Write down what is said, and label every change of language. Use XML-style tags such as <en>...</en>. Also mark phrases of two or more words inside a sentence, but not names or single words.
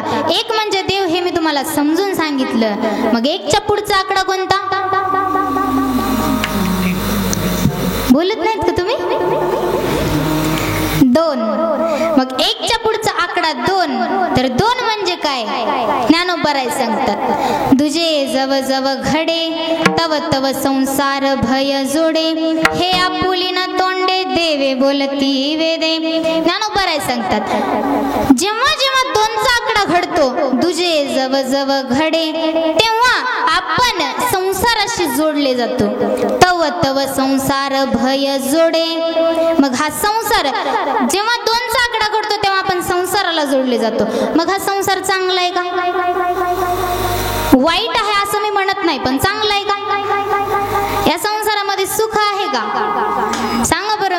<mr>एक म्हणजे देव हे मी तुम्हाला समजून सांगितलं. मग एकच्या पुढचा आकडा कोणता? बोलत नाहीत का तुम्ही? 2. मग एकच्या पुढचा आकडा 2. तर 2 म्हणजे काय? ज्ञानोबराय सांगतात, तुझे जव जव घडे तव तव संसार भय जोडे हे आपुलीन तोंडे देवे बोलती वेदे. ज्ञानोबराय सांगतात, जेव्हा जेव्हा 2चा आकडा घडतो तुझे जव जव घडे तेव्हा आपण संसाराशी जोडले जातो. तव तव संसार भय जोडे. मग हा संसार जेव्हा 2चा आकडा घडतो तेव्हा आपण संसाराला जोडले जातो. मग हा संसार चांगला आहे का? वाईट आहे असं मी म्हणत नाही, पण चांगला आहे का? या संसारामध्ये सुख आहे का? सांगा बरं.</mr>